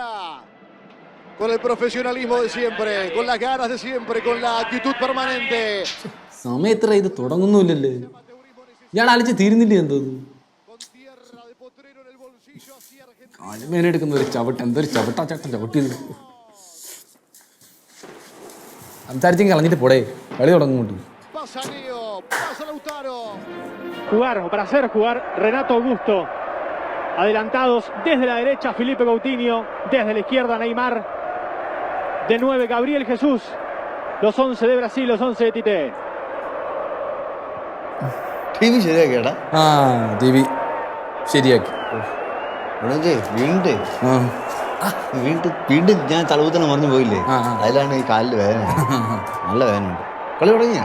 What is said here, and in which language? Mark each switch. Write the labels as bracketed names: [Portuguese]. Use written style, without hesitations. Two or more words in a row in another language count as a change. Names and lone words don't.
[Spanish] Con el profesionalismo de siempre, con las ganas de siempre, con la actitud permanente. [Malayalam] സമയത്ര ഇത് തുടങ്ങുന്നില്ലല്ലേ? ഇയാൾ അലിച്ച് തീരുന്നില്ല. എന്തോ കാലുമേനെടുക്കുന്ന ഒരു ചവിട്ട്, എന്തൊരു ചവിട്ടാ ചേട്ടൻ ചവിട്ടിയത്. സംസാരിച്ചെങ്കിൽ കളഞ്ഞിട്ട് പോടേ, കളി തുടങ്ങുന്നുണ്ട്. [Spanish] Jugar o para hacer jugar Renato Augusto. Adelantados desde la derecha Felipe Coutinho, desde la izquierda Neymar. De 9 Gabriel Jesús. Los 11 de Brasil, los 11 de Tite. [Malayalam] TV ശരിയാക്കിയാടാ? ആ, TV ശരിയാക്കി. വീണ്ടും ഞാൻ തലകുത്തനെ മറിഞ്ഞു പോയില്ലേ? അതിലാണ് ഈ കാലിൽ വേദന. നല്ല വേദനയുണ്ട്. കളി തുടങ്ങിയാ?